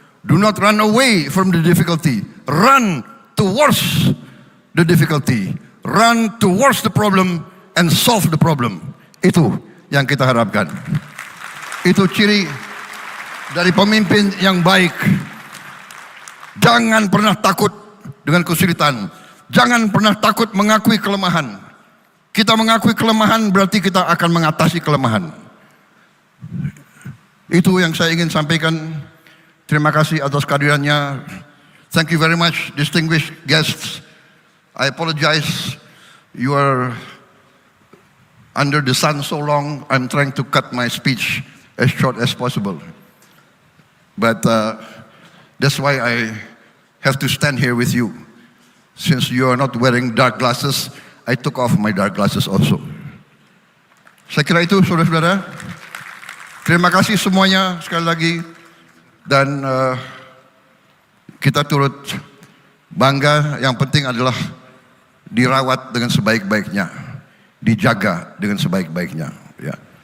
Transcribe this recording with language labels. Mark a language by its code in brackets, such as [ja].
[en] Do not run away from the difficulty. Run towards the difficulty. Run towards the problem and solve the problem. [id] Itu yang kita harapkan. Itu ciri dari pemimpin yang baik. Jangan pernah takut dengan kesulitan. Jangan pernah takut mengakui kelemahan. Kita mengakui kelemahan berarti kita akan mengatasi kelemahan. Itu yang saya ingin sampaikan. Terima kasih atas kehadirannya. [en] Thank you very much, distinguished guests. I apologize. You are under the sun so long. I'm trying to cut my speech as short as possible. But that's why I have to stand here with you. Since you are not wearing dark glasses, I took off my dark glasses also. [id] Saya kira itu, saudara-saudara. Terima kasih semuanya sekali lagi. Dan kita turut bangga. Yang penting adalah dirawat dengan sebaik-baiknya, dijaga dengan sebaik-baiknya. Ya.